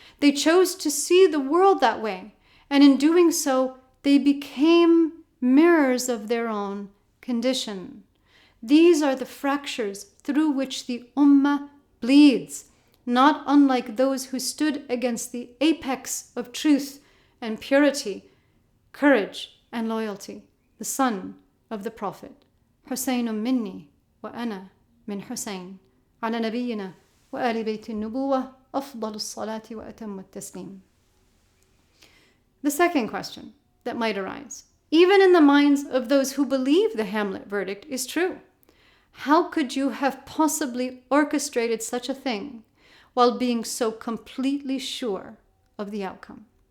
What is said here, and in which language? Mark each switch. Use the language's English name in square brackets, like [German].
[English] They chose to see the world that way, and in doing so, they became mirrors of their own condition. These are the fractures through which the Ummah bleeds, not unlike those who stood against the apex of truth and purity, courage and loyalty, the son of the Prophet. [Arabic] حسين مني وأنا من حسين على نبينا وآل بيت النبوة أفضل الصلاة وأتم التسليم. [English] The second question that might arise, even in the minds of those who believe the Hamlet verdict is true, how could you have possibly orchestrated such a thing while being so completely sure of the outcome?